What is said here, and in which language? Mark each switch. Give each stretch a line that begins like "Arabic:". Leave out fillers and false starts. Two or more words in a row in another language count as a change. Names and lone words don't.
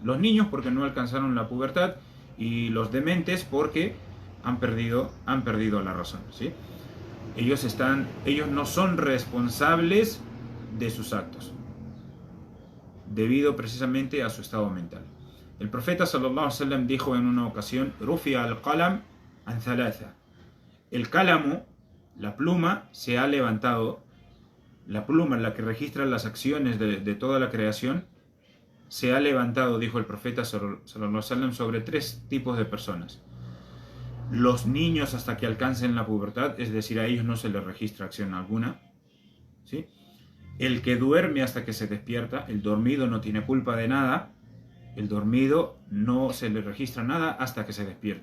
Spanish: Los niños porque no alcanzaron la pubertad, y los dementes porque han perdido la razón, ¿sí? Ellos no son responsables de sus actos, debido precisamente a su estado mental. El profeta
Arabic: صلى الله عليه وسلم
Spanish: dijo en una ocasión:
Arabic: رفع القلم عن ثلاثة.
Spanish: El cálamo, la pluma, se ha levantado. La pluma, la que registra las acciones de toda la creación, se ha levantado, dijo el profeta
Arabic: صلى الله عليه وسلم,
Spanish: sobre tres tipos de personas. Los niños hasta que alcancen la pubertad, es decir, a ellos no se les registra acción alguna, ¿sí? El que duerme hasta que se despierta, el dormido no tiene culpa de nada, el dormido no se le registra nada hasta que se despierta.